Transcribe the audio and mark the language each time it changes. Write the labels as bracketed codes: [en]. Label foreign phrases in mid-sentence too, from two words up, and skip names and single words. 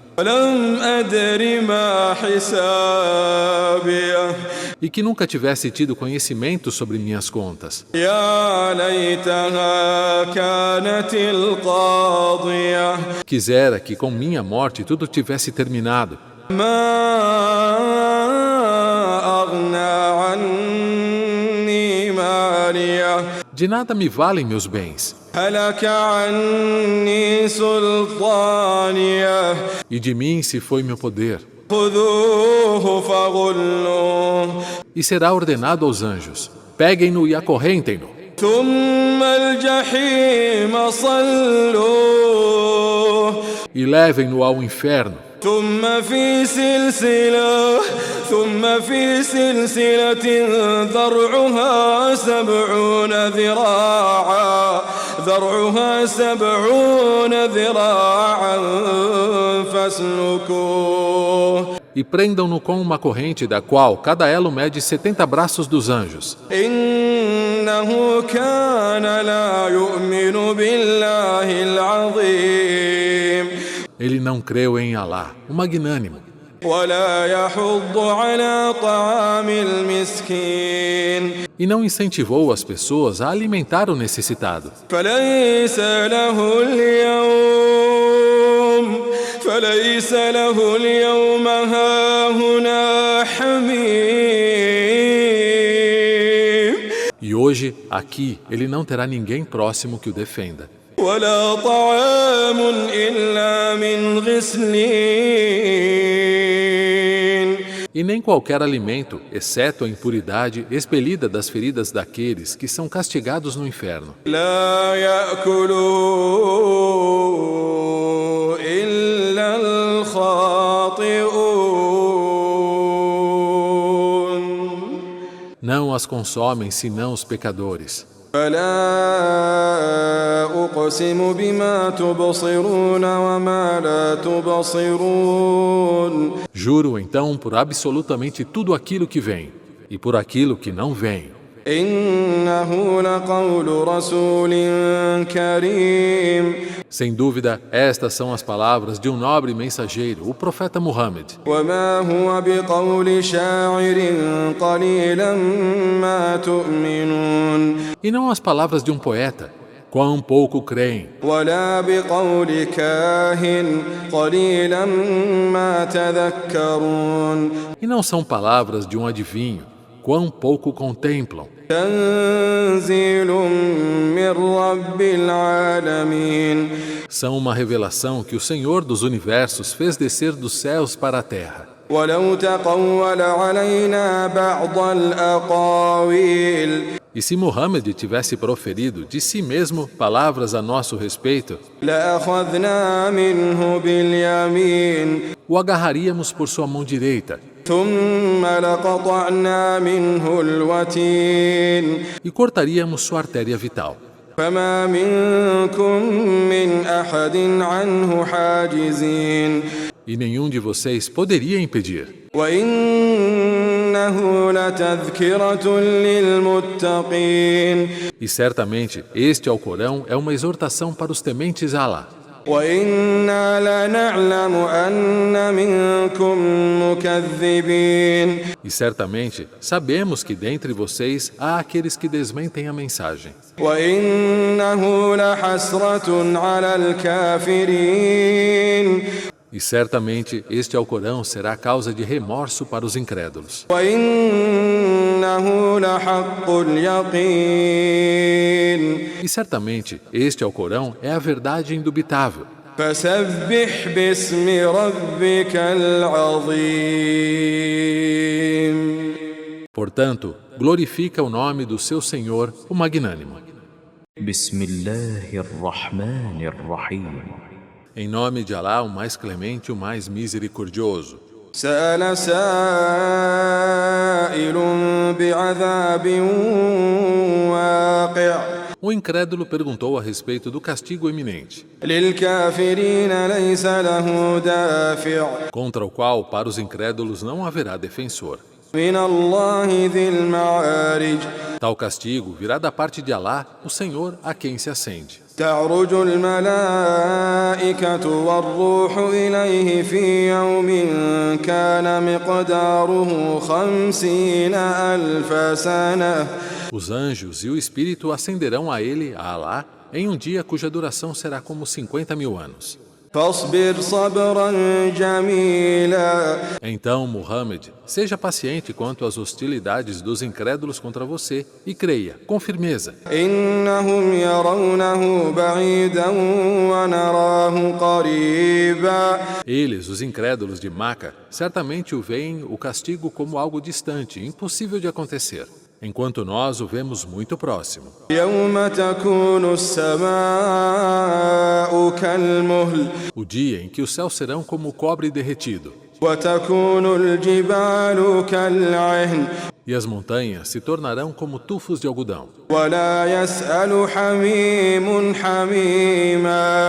[ar] ولم أدر ما حسابي. [pt] E que nunca tivesse tido conhecimento sobre minhas contas. [ar] يا ليتها كانت القاضية. [pt] Quisera que com minha morte tudo tivesse terminado. [ar] ما أغنى عني مالية. [pt] De nada me valem meus bens. [ar] هلك عني سلطانية. [pt] E de mim se foi meu poder. [ar] خذوه فغلوه. [pt] E será ordenado aos anjos: peguem-no e acorrentem-no. [ar] ثم الجحيم صلوه. [pt] E levem-no ao inferno. [ar] ثم في سلسلة ذرعها 70 ذراعا فاسلكوه. [pt] E prendam-no com uma corrente da qual cada elo mede 70 braços dos anjos. [ar] إنه كان لا يؤمن بالله العظيم. [pt] Ele não creu em Alá, o magnânimo. [ar] ولا يحض على طعام المسكين. [pt] E não incentivou as pessoas a alimentar o necessitado. [ar] فليس له اليوم هاهنا حميم. [pt] E hoje, aqui, ele não terá ninguém próximo que o defenda. [ar] ولا طعام إلا من غسلين. [pt] E nem qualquer alimento, exceto a impuridade expelida das feridas daqueles que são castigados no inferno. [ar] لا يأكله إلا الخاطئون. [pt] Não as consomem senão os pecadores. [ar] فلا أقسم بما تبصرون وما لا تبصرون. [pt] Juro então por absolutamente tudo aquilo que vem e por aquilo que não vem. [ar] إنه لقول رسول كريم. [pt] Sem dúvida, estas são as palavras de um nobre mensageiro, o profeta Muhammad. [ar] وما هو بقول شاعر قليلا ما تؤمنون. [pt] E não as palavras de um poeta, quão pouco creem. [ar] ولا بقول كاهن قليلا ما تذكرون. [pt] E não são palavras de um adivinho, quão pouco contemplam. [ar] تنزيل من رب العالمين. [pt] São uma revelação que o Senhor dos Universos fez descer dos céus para a terra. [ar] ولو تقول علينا بعض الأقاويل. [pt] E se Muhammad tivesse proferido de si mesmo palavras a nosso respeito, [ar] لأخذنا منه باليمين. [pt] o agarraríamos por sua mão direita [ar] ثم لقطعنا منه الوتين. [pt] e cortaríamos sua artéria vital. [ar] فما منكم من أحد عنه حاجزين. [pt] E nenhum de vocês poderia impedir. [ar] وإنه لتذكرة للمتقين. [pt] E certamente este Alcorão é uma exortação para os tementes a Alá. [ar] وإنا لنعلم أن منكم مكذبين. [pt] E certamente sabemos que dentre vocês há aqueles que desmentem a mensagem. [ar] وإنه لحسرة على الكافرين. [pt] E certamente este Alcorão será causa de remorso para os incrédulos. [ar] وإنه لحق اليقين. [pt] E certamente este Alcorão é a verdade indubitável. [ar] فسبح باسم ربك العظيم. [pt] Portanto, glorifica o nome do seu Senhor, o Magnânimo. [ar] بسم الله الرحمن الرحيم. [pt] Em nome de Alá, o mais clemente, o mais misericordioso. [ar] سأل سائل بعذاب واقع [pt] O incrédulo perguntou a respeito do castigo iminente, [ar] للكافرين ليس له دافع [pt] contra o qual, para os incrédulos, não haverá defensor. [ar] من الله ذي المعارج [pt] Tal castigo virá da parte de Alá, o Senhor a quem se assente. [ar] تعرج الملائكة والروح إليه في يوم كان مقداره 50,000 سنة [pt] Os anjos e o Espírito ascenderão a ele, a Alá, em um dia cuja duração será como 50.000 anos. [ar] فاصبر صبرا جميلا [pt] Então, Muhammad, seja paciente quanto às hostilidades dos incrédulos contra você e creia, com firmeza. [ar] إنهم يرونه بعيدا ونراه قريبا [pt] Eles, os incrédulos de Maca, certamente o veem o castigo como algo distante, impossível de acontecer, enquanto nós o vemos muito próximo. [ar] يوم تكون السماء كالمهل [pt] O dia em que os céus serão como cobre derretido, [ar] وتكون الجبال كالعهن [pt] e as montanhas se tornarão como tufos de algodão. [ar] ولا يسأل حميم حميما